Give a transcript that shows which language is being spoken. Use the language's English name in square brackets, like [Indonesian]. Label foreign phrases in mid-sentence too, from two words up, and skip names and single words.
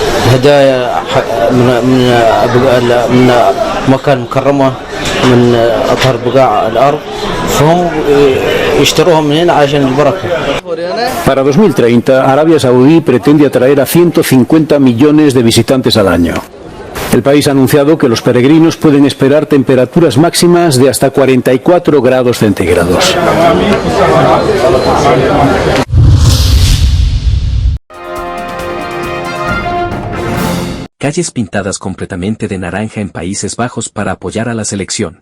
[Arabic] هدايا من مكة المكرمة من أطهر بقاع الأرض فهم يشتروهم من هنا عشان البركة. [Spanish] Para 2030, Arabia Saudí pretende atraer a 150 millones de visitantes al año. El país ha anunciado que los peregrinos pueden esperar temperaturas máximas de hasta 44 grados centígrados. Calles pintadas completamente de naranja en Países Bajos para apoyar a la selección.